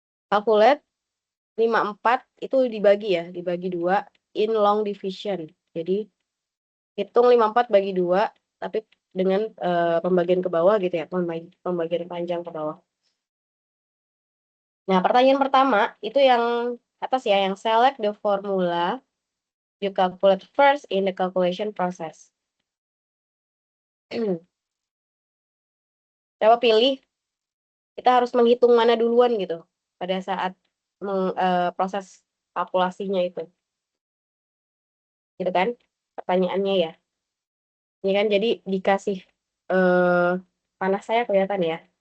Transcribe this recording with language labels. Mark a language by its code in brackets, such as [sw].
[en] Calculate 54 [id] itu dibagi [en] 2 in long division. [id] Jadi hitung 54 bagi 2, tapi dengan pembagian ke bawah gitu ya, pembagian panjang ke bawah. Nah, pertanyaan pertama itu yang atas ya, yang [en] select the formula you calculate first in the calculation process. [id] Coba pilih, kita harus menghitung mana duluan gitu pada saat proses kalkulasinya itu. Gitu kan pertanyaannya ya. Ini kan jadi dikasih panas saya kelihatan ya.